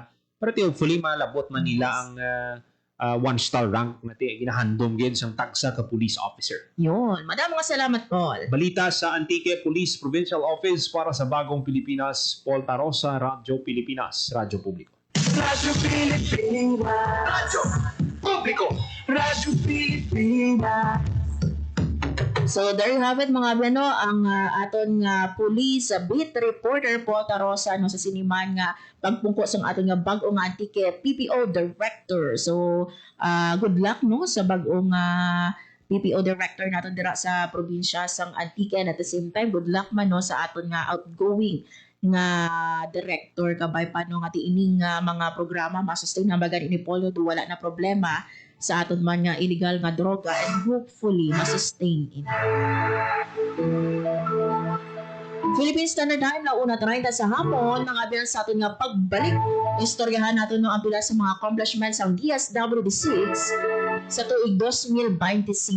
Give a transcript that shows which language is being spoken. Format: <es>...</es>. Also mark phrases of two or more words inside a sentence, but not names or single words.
<hil>Pero hopefully malabot man nila ang 1-star rank na ginahandom gid sang tagsa ka police officer.</hil> <tl>Yun. Madaming salamat, Paul.</tl> <hil>Balita sa Antique Police Provincial Office para sa Bagong Pilipinas, Paul Tarosa, Radyo Pilipinas, Radyo Publiko. Radyo Pilipinas. Radyo Publiko. Radyo Pilipinas.</hil> <en>So there you have it</en> <hil>mga beno ang aton nga police beat reporter Paul Tarosa no sa siniman nga pagpungko sang aton nga bag-o nga Antique PPO director. So</hil> <en>good luck</en> <hil>no sa bag-o nga PPO director naton dira sa probinsya sang Antique</hil> <en>and at the same time good luck</en> <hil>man no sa aton nga outgoing nga director kabay pa no nga tiining mga programa ma-sustain na bagan ini Polo do wala na problema sa aton man nga illegal nga droga</hil> <en>and hopefully</en> <hil>ma-sustain ini. Philippine Standard Time na una 30 sa hapon mga biyan sa aton nga pagbalik istoryahan natin no ang pila sa mga accomplishments ang DSWD6 sa tuig 2025.</hil>